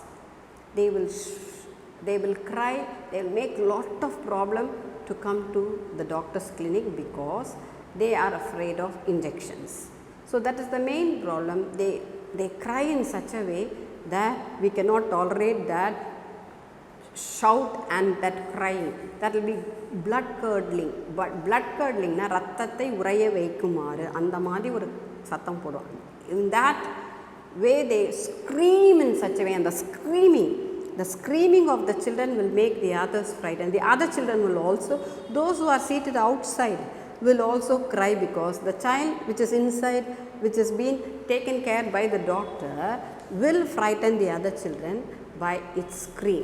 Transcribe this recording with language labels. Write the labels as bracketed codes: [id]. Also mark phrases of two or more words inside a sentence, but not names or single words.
[en] They will cry, they will make lot of problem to come to the doctor's clinic because they are afraid of injections. So, that is the main problem. They cry in such a way that we cannot tolerate that shout and that crying. That will be blood curdling. But blood curdling [ta] னா ரத்தத்தை உறைய வைக்குமாறு அந்த மாதிரி ஒரு சத்தம் போடுவாங்க. [en] In that way they scream in such a way, and the screaming of the children will make the others frightened. The other children will also, those who are seated outside will also cry because the child which is inside, which is being taken care by the doctor, will frighten the other children by its scream.